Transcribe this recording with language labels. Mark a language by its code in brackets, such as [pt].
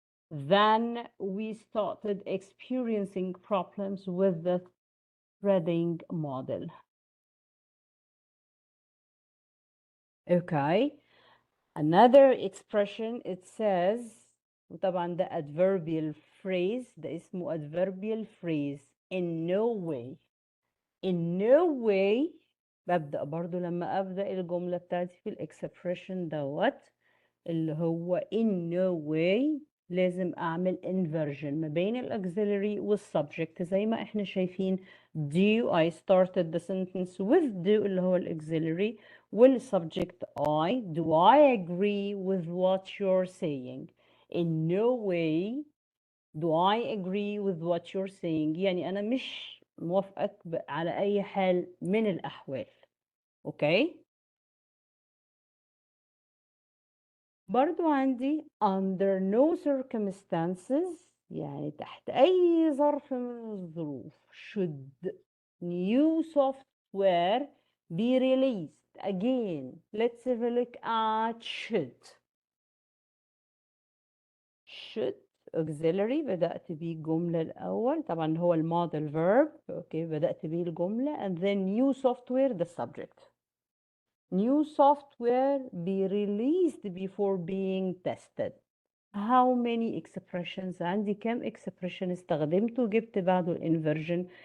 [en] Then we started experiencing problems with the threading model. Okay. Another expression it says [ar] وطبعا ده [en] adverbial phrase [ar] ده اسمه [en] adverbial phrase in no way. [ar] In no way ببدأ برضو لما أبدأ الجملة بتاعتي في الexpression دوت اللي هو [en] in no way [ar] لازم أعمل inversion ما بين الauxiliary والsubject زي ما احنا شايفين [en] do I started the sentence with do [ar] اللي هو الauxiliary والsubject I. [en] Do I agree with what you're saying? In no way do I agree with what you're saying. [ar] يعني أنا مش موافقك على أي حال من الأحوال. أوكي؟ برضو عندي [en] under no circumstances [ar] يعني تحت أي ظرف من الظروف [en] should new software be released. Again, let's have a look at should auxiliary [ar] بدأت بيه الجملة الأول طبعا هو الموديل [en] verb. [ar] أوكي بدأت بيه الجملة [en] and then new software the subject. New software be released before being tested. How many expressions [ar] عندي كم expression استخدمته وجبت بعده الانفرجن.